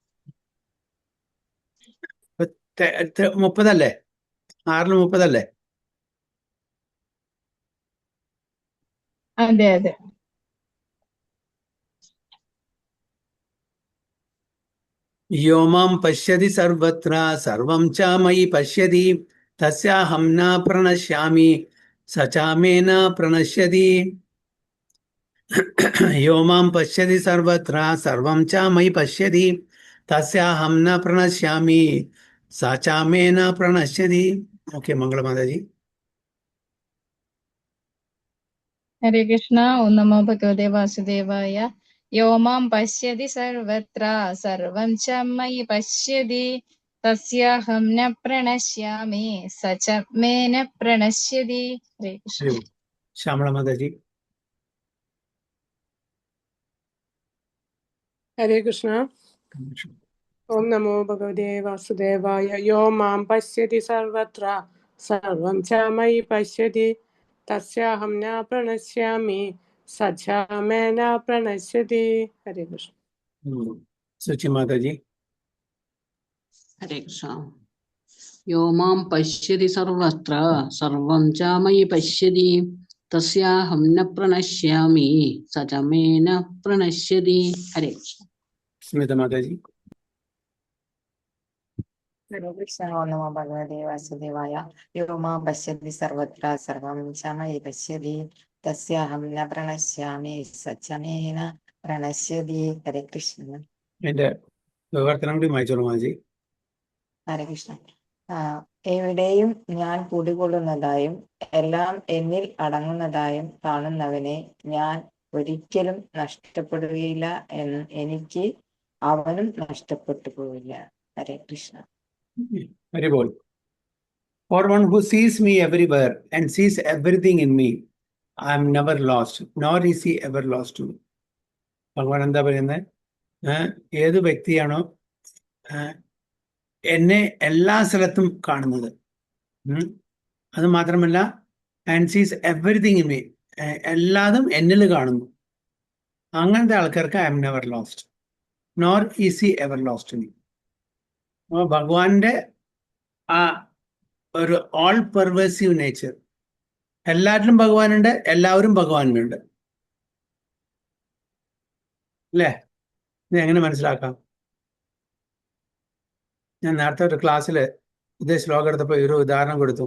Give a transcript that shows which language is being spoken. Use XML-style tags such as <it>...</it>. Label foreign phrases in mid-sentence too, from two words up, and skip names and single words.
<ml>30 അല്ലേ? 6:30 അല്ലേ? അതെ.</ml> <sa>യോമാം പശ്യതി സർവത്ര സർവം ച മയി പശ്യതി തസ്യാഹം ന പ്രണശ്യാമി സചാമേ ന പ്രണശ്യതി. യോമാം പശ്യതി സർവത്ര സർവം ച മയി പശ്യതി തസ്യാഹം ന പ്രണശ്യാമി സചാമേ ന പ്രണശ്യതി.</sa> <ml>ഓക്കെ, മംഗളമാതാജി. ഹരേ കൃഷ്ണ.</ml> <sa>ഓം നമോ ഭഗവതേ വാസുദേവായ. യോ മാം പശ്യതി സർവത്ര സർവം ച മയി പശ്യതി തസ്യാഹം ന പ്രണശ്യാമി സ ച മേ ന പ്രണശ്യതി.</sa> <ml>ഹരേ കൃഷ്ണ. ഹരി ഓം. ശ്യാമള മാതാജി. ഹരേ കൃഷ്ണ.</ml> <sa>ഓം നമോ ഭഗവതേ വാസുദേവായ. യോ മാം പശ്യതി സർവത്ര സർവം ച മയി പശ്യതി തസ്യാഹം ന പ്രണശ്യാമി സ ച മേ ന പ്രണശ്യതി.</sa> <ml>ഹരേ കൃഷ്ണ. സുചി മാതാജി. ഹരേ കൃഷ്ണ.</ml> <sa>യോ മാം പശ്യതി സർവത്ര സർവം ച മയി പശ്യതി തസ്യാഹം ന പ്രണശ്യാമി സ ച മേ ന പ്രണശ്യതി.</sa> <ml>ഹരേ കൃഷ്ണ. സ്മിത മാതാജി.</ml> <sa>ഹരേ കൃഷ്ണ. ഓം നമോ ഭഗവതേ വാസുദേവായ. യോ മാം പശ്യതി സർവത്ര സർവം ച മയി പശ്യതി തസ്യാഹം ന പ്രണശ്യാമി സ ച മേ ന പ്രണശ്യതി.</sa> <ml>ഹരേ കൃഷ്ണ. എന്റെ വിവർത്തനം കൂടി വായിച്ചോളൂ മാതാജി. ഹരേ കൃഷ്ണ. എവിടെയും ഞാൻ കുടികൊള്ളുന്നതായും എല്ലാം എന്നിൽ അടങ്ങുന്നതായും കാണുന്നവനെ ഞാൻ ഒരിക്കലും നഷ്ടപ്പെടുകയില്ല. എനിക്ക് അവനും നഷ്ടപ്പെട്ടു പോവില്ല. ഹരേ കൃഷ്ണ.</ml> <en>Very well. For one who sees me everywhere and sees everything in me, I am never lost, nor is he ever lost to me.</en> <ml>ഭഗവാൻ എന്താ പറയുന്നത്? ഏത് വ്യക്തിയാണോ എന്നെ എല്ലാ സ്ഥലത്തും കാണുന്നത്, അത് മാത്രമല്ല</ml> <en>and sees everything in me,</en> <ml>എല്ലാതും എന്നിൽ കാണുന്നു, അങ്ങനത്തെ ആൾക്കാർക്ക്</ml> <en>I am never lost, nor is he ever lost me.</en> <ml>അപ്പോൾ ഭഗവാന്റെ ആ ഒരു</ml> <en>all pervasive nature,</en> <ml>എല്ലാറ്റിലും ഭഗവാനുണ്ട്, എല്ലാവരും ഭഗവാനുണ്ട് അല്ലേ? ഇത് എങ്ങനെ മനസ്സിലാക്കാം? ഞാൻ നേരത്തെ ഒരു ക്ലാസ്സിൽ ഇതേ ശ്ലോകം എടുത്തപ്പോൾ ഒരു ഉദാഹരണം കൊടുത്തു.</ml>